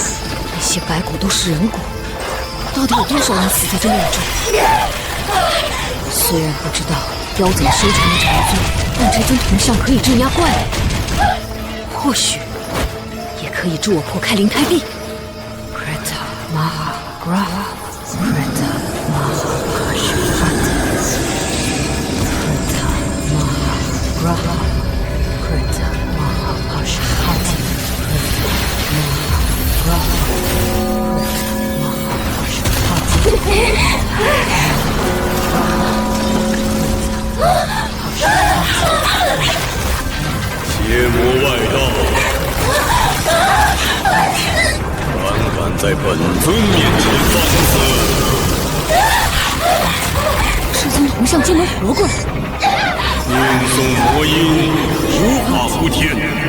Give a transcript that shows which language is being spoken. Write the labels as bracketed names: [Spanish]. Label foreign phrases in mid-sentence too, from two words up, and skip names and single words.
[Chinese] 那些白骨都是人骨，到底有多少人死在这庙中？虽然不知道妖怎么收成的这一尊，但这尊铜像可以镇压怪物，或许也可以助我破开灵胎壁。 Kreta Maha Graha Kreta Maha Ashhata Kreta Maha Graha Kreta Maha Ashhata Kreta Maha Graha 邪魔外道，胆敢在本尊面前放肆！这尊铜像竟能活过来！运送魔音，无法无天。